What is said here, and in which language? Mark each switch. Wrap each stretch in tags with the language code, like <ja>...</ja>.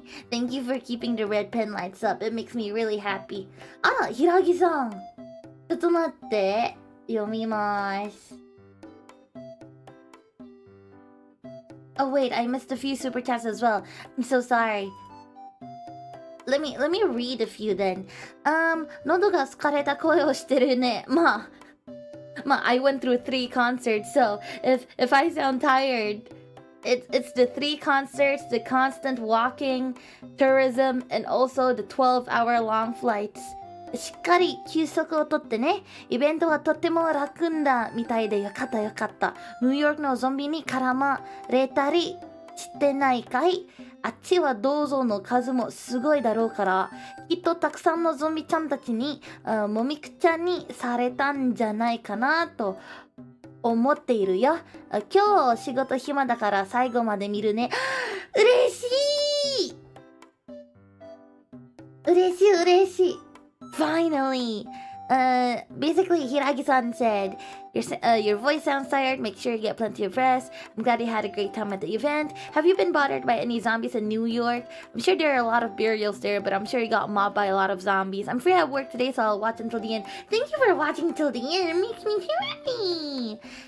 <en>Thank you for keeping the red pen lights up. It makes me really happy.</en> <ja>Ah, Hiragi-san. ちょっと待って。読みます。</ja> <en>Oh wait, I missed a few super chats as well. I'm so sorry. Let me read a few then.</en> <ja>喉が疲れた声をしてるね。</ja> <en>まあ, I went through 3 concerts, so if I sound tired, it's the 3 concerts, the constant walking, tourism, and also the 12-hour long flights.</en> <ja>しっかり休息をとってね。イベントはとっても楽んだみたいでよかったよかった。ニューヨークのゾンビに絡まれたりしてないかい？あっちは銅像の数もすごいだろうから、きっとたくさんのゾンビちゃんたちにもみくちゃにされたんじゃないかなと思っているよ。今日仕事暇だから最後まで見るね。嬉しい嬉しい嬉しい Finally!</ja> <en>Basically, Hiragi-san said, your voice sounds tired, make sure you get plenty of rest. I'm glad you had a great time at the event. Have you been bothered by any zombies in New York? I'm sure there are a lot of burials there, but I'm sure you got mobbed by a lot of zombies. I'm free at work today, so I'll watch until the end. Thank you for watching till the end, it makes me happy!</en>